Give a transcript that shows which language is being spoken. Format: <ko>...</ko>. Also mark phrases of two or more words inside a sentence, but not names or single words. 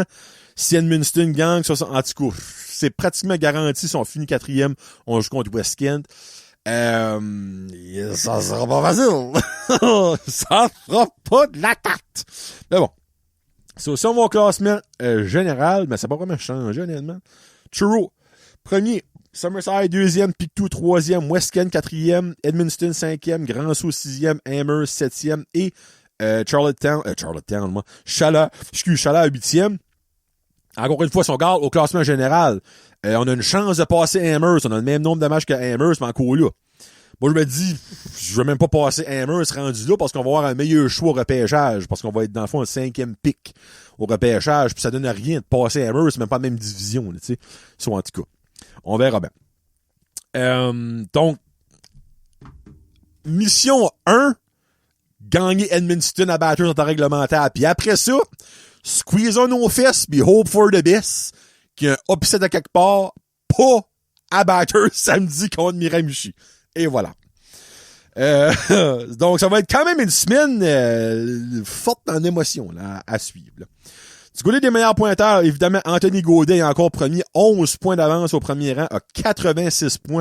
<fr>Si Edmundston gagne, en tout cas, c'est pratiquement garanti si on finit 4e, on joue contre West Kent. Ça sera pas facile. Ça sera pas de la tarte. Mais bon. C'est aussi mon classement général, mais ça n'a pas vraiment changé, honnêtement. Truro, premier. Summerside, 2e. Pictou, 3e. West Kent, 4e. Edmundston, 5e. Grand-Sault, 6e. Amherst, 7e. Et Charlottetown, moi. Chala à 8e. Encore une fois, si on regarde au classement général, on a une chance de passer Amherst. On a le même nombre de matchs que Amherst, mais encore là. Moi, je me dis, je vais même pas passer Amherst rendu là parce qu'on va avoir un meilleur choix au repêchage. Parce qu'on va être dans le fond un 5e pick au repêchage. Puis ça donne rien de passer Amherst, même pas la même division, tu sais. Soit en tout cas. On verra bien. Donc, mission 1, gagner Edmundston à Bathurst en temps réglementaire. Puis après ça, squeeze-on nos fesses, puis</fr> <en>hope for the best,</en> <fr>qu'il y a un upset à quelque part, pas à Bathurst samedi contre Miramichi. Et voilà. Donc, ça va être quand même une semaine forte en émotion là, à suivre. Là. Du côté des meilleurs pointeurs, évidemment, Anthony Gaudin est encore premier, 11 points d'avance au premier rang, à 86 points.</fr>